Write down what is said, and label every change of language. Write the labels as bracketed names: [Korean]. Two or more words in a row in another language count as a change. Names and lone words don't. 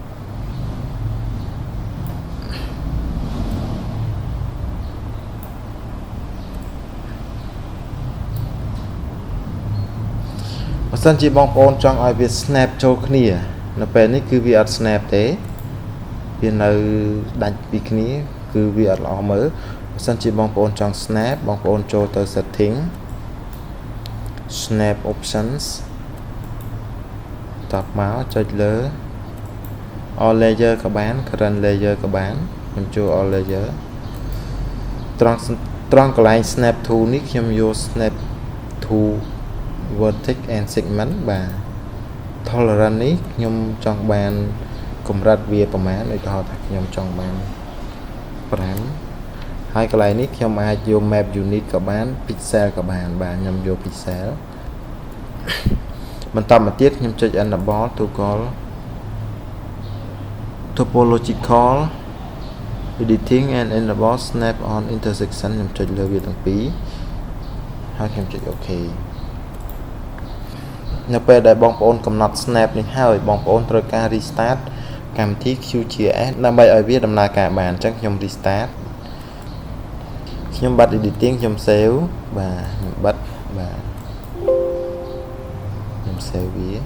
[Khmer] បើសិនជាបងប្អូនចង់ឲ្យវា snap ចូលគ្នានៅពេលនេះគឺវាអត់ snap ទេវានៅដាច់ពីគ្នាគឺវាអត់ល្អមើលបើសិនជាបងប្អូនចង់ snap បងប្អូនចូលទៅ [English] setting snap options [Khmer] តបមកចុចលើ [English] all layer [Khmer] ក៏បាន [English] current layer [Khmer] ក៏បានខ្ញុំចូល [English] all layer [Khmer] ត្រង់កន្លែង [English] snap to [Khmer] នេះខ្ញុំយក [English] snap to vertex and segment [Khmer] បាទ tolerance នេះខ្ញុំចង់បានកម្រិតវាប្រមាណឧទាហរណ៍ថាខ្ញុំចង់បាន 5ហើយកន្លែងនេះខ្ញុំអាចយក [English] map unit [Khmer] ក៏បាន pixel ក៏បានបាទខ្ញុំយក pixel បន្តមកទៀតខ្ញុំចុច [English] enable topological editing and enable snap on intersection [Khmer] ខ្ញុំចុចលើវាទាំងពីរហើយខ្ញុំចុច OK នៅពេលដែលបងប្អូនកំណត់ snap នេះហើយបងប្អូនត្រូវការ restart កម្មវិធី QGIS ដើម្បីឲ្យវាដំណើរការបានអញ្ចឹងខ្ញុំ restart ខ្ញុំបិទ editing ខ្ញុំ save បាទខ្ញុំបិទបាទខ្ញុំ save វា